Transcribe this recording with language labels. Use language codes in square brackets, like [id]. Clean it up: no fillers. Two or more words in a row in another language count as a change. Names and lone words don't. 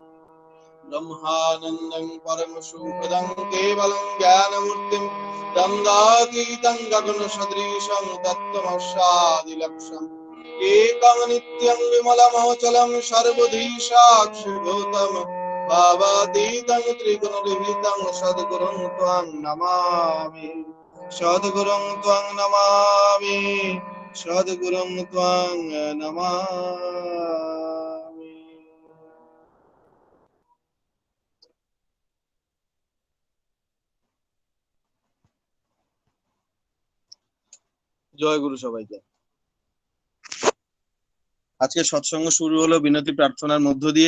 [sa] ब्रह्मानन्दं परमसुखदं केवलं ज्ञानमूर्तिं द्वन्द्वातीतं गगनसदृशं तत्त्वमस्यादिलक्ष्यम् एकं नित्यं विमलमचलं सर्वधी साक्षिभूतं भावातीतं त्रिगुणरहितं सद्गुरुं त्वां नमामि सद्गुरुं त्वां नमामि सद्गुरुं त्वां नमामि। [bn] জয় গুরু সবাইকে। আজকে সৎসঙ্গ শুরু হলো বিনতি প্রার্থনার মধ্য দিয়ে।